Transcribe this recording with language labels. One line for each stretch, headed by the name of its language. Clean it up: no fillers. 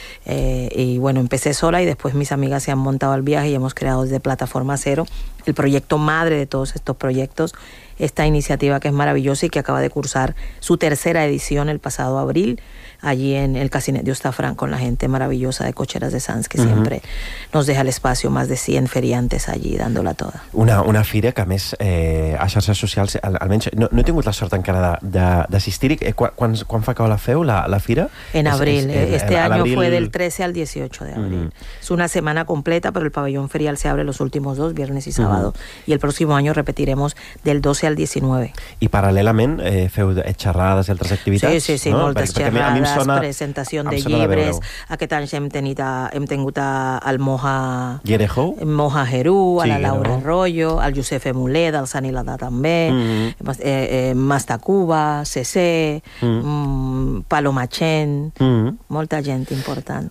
Spanish: y bueno, empecé sola y después mis amigas se han montado al viaje y hemos creado desde Plataforma Cero el proyecto madre de todos estos proyectos, esta iniciativa que es maravillosa y que acaba de cursar su tercera edición el pasado abril, allí en el Casinet de Ostafrán, con la gente maravillosa de Cocheras de Sants, que siempre nos deja el espacio, más de 100 feriantes allí dándola toda.
Catalan: Una fira que a més a xarxes socials, almenys no he tingut la sort encara d'assistir-hi. Quan fa que la feu, la fira?
Spanish: En abril. Este any fue del 13 al 18 de abril.
Catalan: Es una setmana completa, però
Spanish: el pabellón ferial se abre los últimos 2, viernes y sábado. Y el próximo año repetiremos del 12 al 19.
Catalan: I paral·lelament feu xerrades i altres activitats? Sí, moltes xerrades. A mi em persona,
Spanish: presentación de
Catalan: llibres, aquest any hem tingut al Moja Gerejo, Moja Gerú, sí, a la Laura no? Arroyo, al Josefe Mulé, del Sant Hilada també, Mastacuba, CC, Paloma Chen, molta gent important.